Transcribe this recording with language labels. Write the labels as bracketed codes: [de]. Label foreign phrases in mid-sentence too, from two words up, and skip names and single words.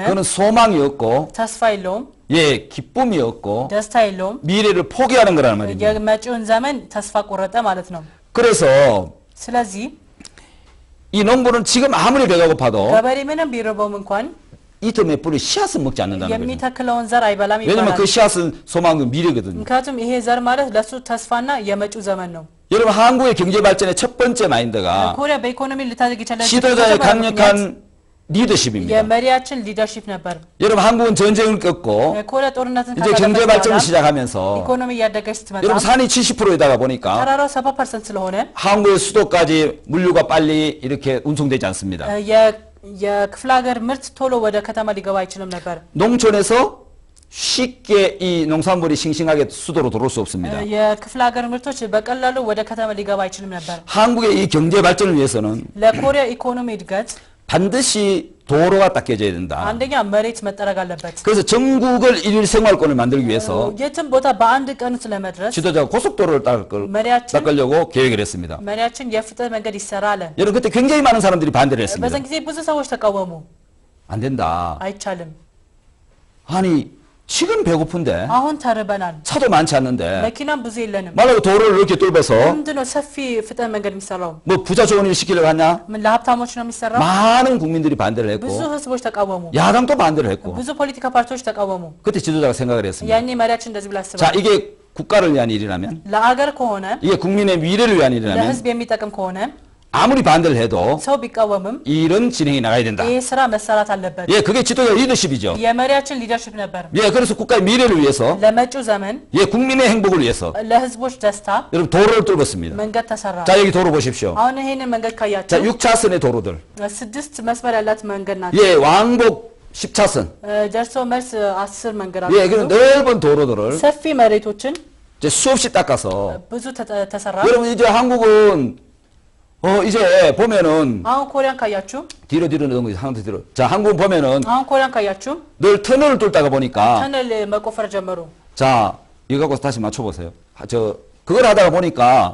[ko] 그거는 소망이 없고 [am] ተስፋ የለውም፣ [ko] 예 기쁨이 없고 [am] ደስታ የለውም፣ [ko] 미래를 포기하는 거라는 말입니다. [am] የመጪውን ዘመን ተስፋ ቆረጠ ማለት ነው። [ko] 그래서 [am] ስለዚህ [ko] 이 농부는 지금 아무리 배가 고파도 [am] ገበሬ ምንም ቢርበውም እንኳን [ko] 이 틈에 뿌리 씨앗을 먹지 않는다는 거죠. [am] የሚተክለውን ዘር አይበላም [ko] 왜냐면 [am] ይባላል። [ko] 그 씨앗은 소망과 미래거든요. [am] ምክንያቱም ይሄ ዘር ማለት ለሱ ተስፋና የመጪው ዘመን ነው። [ko] 여러분 한국의 경제 발전의 첫 번째 마인드가 [am] ኮሪያ በኢኮኖሚ ልታድግ የቻለችበት [ko] 지도자의 강력한 리더십입니다. [am] የመሪያችን ሊደርሺፕ ነበር። [ko] 여러분 한국은 전쟁을 겪고 [am] ኮሪያ ጦርነትን [ko] 이제 경제 발전을 시작하면서 [am] ኢኮኖሚ እያደገች ስትመጣ [ko] 여러분 산이 70%이다가 보니까 [am] ተራራው 70% ስለሆነ [ko] 한국의 수도까지 물류가 빨리 이렇게 운송되지 않습니다. [am] የክፍለ ሀገር ምርት ቶሎ ወደ ከተማ ሊገባ አይችልም ነበር። [ko] 농촌에서 쉽게 이 농산물이 싱싱하게 수도로 들어올 수 없습니다. [am] የክፍለ ሀገር ምርቶች በቀላሉ ወደ ከተማ ሊገባ አይችልም ነበር። [ko] 한국의 이 경제 발전을 위해서는 [am] ለኮሪያ ኢኮኖሚ እድገት [ko] 반드시 도로가 닦여져야 된다. [am] አንደኛ መሬት መጠረግ አለበት። [ko] 그래서 전국을 일일 생활권을 만들기 위해서 [am] የትም ቦታ በአንድ ቀን ስለመድረስ [ko] 지도자가 고속도로를 닦으려고 계획을 했습니다. [am] መሪያችን የፍጥነት መንገድ ይሰራ አለ። [ko] 여러분 그때 굉장히 많은 사람들이 반대를 했습니다. [am] በዛን ጊዜ ብዙ ሰዎች ተቃወሙ። [ko] 안 된다. [am] አይቻልም። [ko] 아니 지금 배고픈데 [am] አሁን ተርበናል። [ko] 차도 많지 않는데 [am] መኪናም ብዙ የለንም። [ko] 말하고 도로를 이렇게 뚫어서 [am] ምንድነው ሰፊ ፍጥነት መንገድ የሚሰራው? [ko] 뭐 부자 좋은 일 시키려고 하냐? [am] ምን ለሀብታሞች ነው የሚሰራው? [ko] 많은 국민들이 반대를 했고 [am] ብዙ ህዝቦች ተቃወሙ። [ko] 야당도 반대를 했고 [am] ብዙ ፖለቲካ ፓርቲዎች ተቃወሙ። [ko] 그때 지도자가 생각을 했습니다. [am] ያኔ መሪያችን እንደዚህ ብላ [ko] 자 [am] አስባለሁ። [ko] 이게 국가를 위한 일이라면 [am] ለአገር ከሆነ [ko] 이게 국민의 미래를 위한 일이라면 [am] ለህዝብ የሚጠቅም ከሆነ [ko] 아무리 반대를 해도 [am] ሰው ቢቃወምም [ko] 이런 진행이 나가야 된다. [am] ይህ ስራ መሰራት አለበት። [ko] 예, 그게 지도자 리더십이죠. [am] የመሪያችን ሊደርሺፕ ነበር። [ko] 예, 그래서 국가의 미래를 위해서 [am] ለመጪው ዘመን [ko] 예, 국민의 행복을 위해서 [am] ለህዝቦች ደስታ [ko] 여러분 도로를 뚫었습니다. [am] መንገድ ተሰራ። [ko] 자, 여기 도로 보십시오. [am] አሁን ይሄንን መንገድ [ko] 자, [am] ካያችሁ [ko] 6차선의 도로들. [am] 6 መስመር ያላት መንገድ ናት። [ko] 예, 왕복 10차선. [am] ደርሶ መልስ 10 መንገድ [ko] 예, 그런 [am] አሉ። [ko] 넓은 도로들을 [am] ሰፊ መሬቶችን [ko] 이제 수없이 닦아서 [am] ብዙ ተሰራ። [ko] 여러분 이제 한국은 이제 보면은 [am] 아ሁን 코리안 ካያችሁ [ko] 뒤로 넘어지 한번 뒤로. 자, 한국 보면은 [am] አሁን ኮሪያን ካያችሁ [ko] 늘 터널을 뚫다가 보니까 [am] 터널 መቆፈር ጀመሩ [ko] 자, 이거 갖고 다시 맞춰 보세요. 그걸 하다가 보니까